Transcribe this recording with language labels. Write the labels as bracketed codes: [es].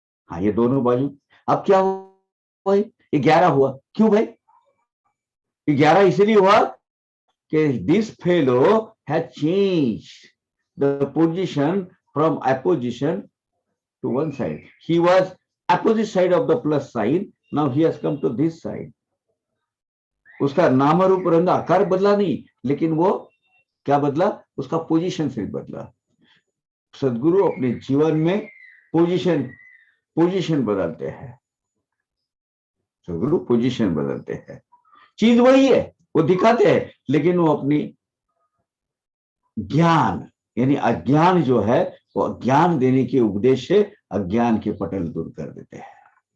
[hi] हाँ, ये दोनों बाजू। अब क्या हुआ? ये 11 हुआ। क्यों भाई? ये 11 इसलिए हुआ कि [en] This fellow has changed the position from opposition to one side. He was opposite side of the plus sign. Now he has come to this side. [hi] उसका नाम रूप रंग आकार बदला नहीं, लेकिन वो क्या बदला? उसका पोजीशन से बदला। सदगुरु अपने जीवन में पोजीशन बदलते हैं। सदगुरु पोजीशन बदलते हैं, चीज वही है, वो दिखाते हैं, लेकिन वो अपनी ज्ञान यानी अज्ञान जो है, वो ज्ञान देने के उपदेश से अज्ञान के पटल दूर कर देते हैं।